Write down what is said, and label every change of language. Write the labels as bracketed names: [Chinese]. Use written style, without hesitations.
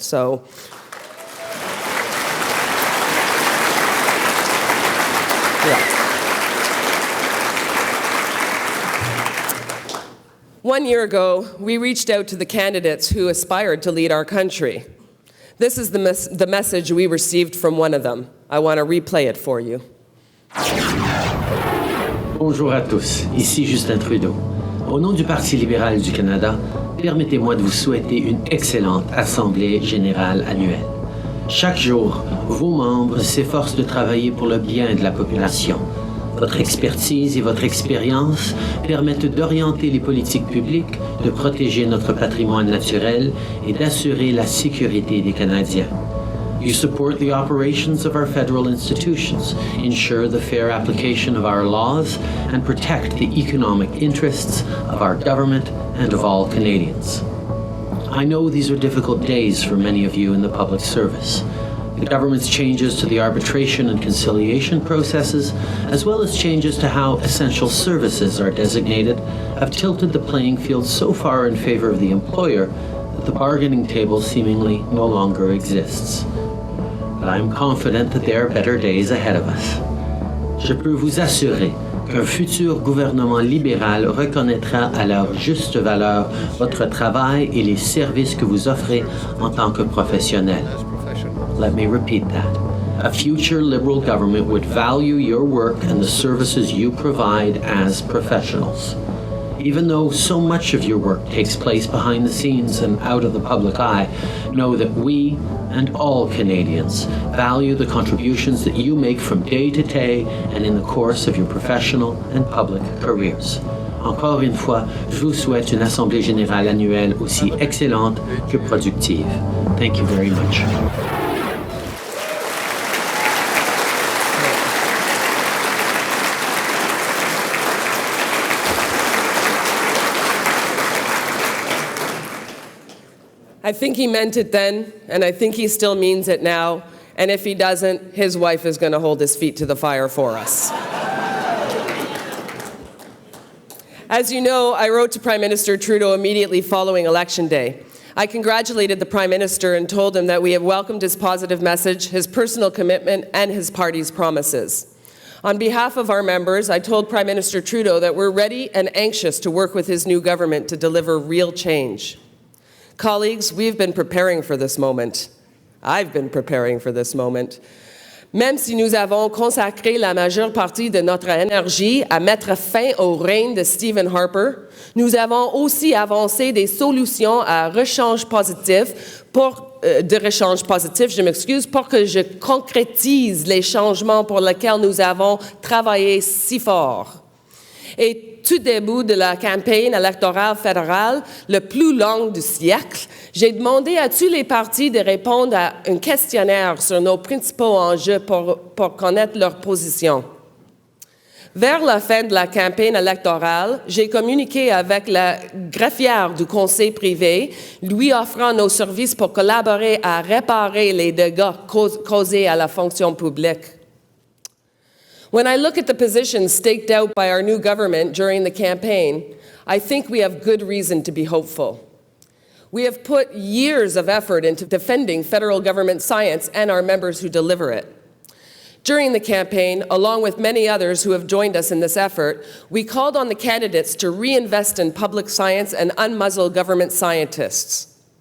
[English] So, yeah. 1 year ago, we reached out to the candidates who aspired to lead our country. This is the message we received from one of them. I want to replay it for you. [French] Bonjour à tous, ici Justin Trudeau. Au nom du Parti libéral du Canada, permettez-moi de vous souhaiter une excellente Assemblée générale annuelle. Chaque jour, vos membres s'efforcent de travailler pour le bien de la population. Votre expertise et votre expérience permettent d'orienter les politiques publiques, de protéger notre patrimoine naturel et d'assurer la sécurité des Canadiens. [English] You support the operations of our federal institutions, ensure the fair application of our laws, and protect the economic interests of our government and of all Canadians. I know these are difficult days for many of you in the public service. The government's changes to the arbitration and conciliation processes, as well as changes to how essential services are designated, have tilted the playing field so far in favor of the employer that the bargaining table seemingly no longer exists. But I'm confident that there are better days ahead of us. [French] Je peux vous assurer qu'un futur gouvernement libéral reconnaîtra à leur juste valeur votre travail et les services que vous offrez en tant que professionnel. [English] Let me repeat that. A future Liberal government would value your work and the services you provide as professionals. Even though so much of your work takes place behind the scenes and out of the public eye, know that we and all Canadians value the contributions that you make from day to day and in the course of your professional and public careers. Encore une fois, je vous souhaite une Assemblée générale annuelle aussi excellente que productive. Thank you very much. I think he meant it then, and I think he still means it now. And if he doesn't, his wife is going to hold his feet to the fire for us. As you know, I wrote to Prime Minister Trudeau immediately following Election Day. I congratulated the Prime Minister and told him that we have welcomed his positive message, his personal commitment, and his party's promises. On behalf of our members, I told Prime Minister Trudeau that we're ready and anxious to work with his new government to deliver real change. Colleagues, we've been preparing for this moment. I've been preparing for this moment. [French] Même si nous avons consacré la majeure partie de notre énergie à mettre fin au règne de Stephen Harper, nous avons aussi avancé des solutions à rechange positif pour que je concrétise les changements pour lesquels nous avons travaillé si fort. Et tout début de la campagne électorale fédérale, le plus long du siècle, j'ai demandé à tous les partis de répondre à un questionnaire sur nos principaux enjeux pour connaître leur position. Vers la fin de la campagne électorale, j'ai communiqué avec la greffière du conseil privé, lui offrant nos services pour collaborer à réparer les dégâts causés à la fonction publique. [English] When I look at the positions staked out by our new government during the campaign, I think we have good reason to be hopeful. We have put years of effort into defending federal government science and our members who deliver it. During the campaign, along with many others who have joined us in this effort, we called on the candidates to reinvest in public science and unmuzzle government scientists.